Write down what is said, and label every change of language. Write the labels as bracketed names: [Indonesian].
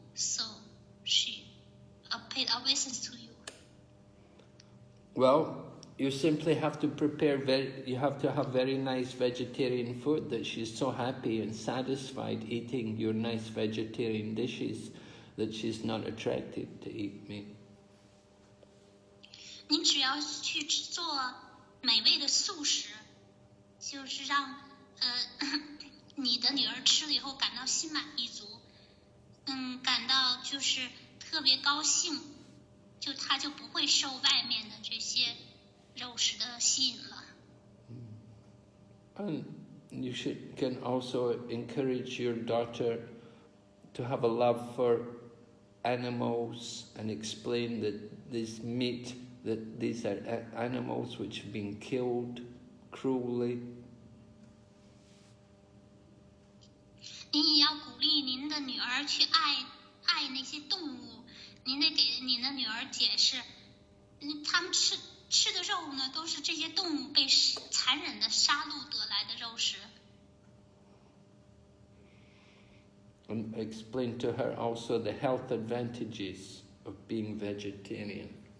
[English] So she paid obeisance to you. Well, you simply have to you have to have very nice vegetarian food, that she's so happy and satisfied eating your nice vegetarian dishes that she's not attracted to eat meat. [Chinese] 您只要去做美味的素食，就是让你的女儿吃了以后感到心满意足，感到就是特别高兴，她就不会受外面的这些肉食的吸引了。 [English] And you can also encourage your daughter to have a love for animals and explain that this meat, that these are animals which have been killed cruelly. [Chinese] 您也要鼓励您的女儿去爱那些动物，您得给您的女儿解释，他们吃的肉呢，都是这些动物被残忍的杀戮得来的肉食。 [English] And explain to her also the health advantages of being vegetarian.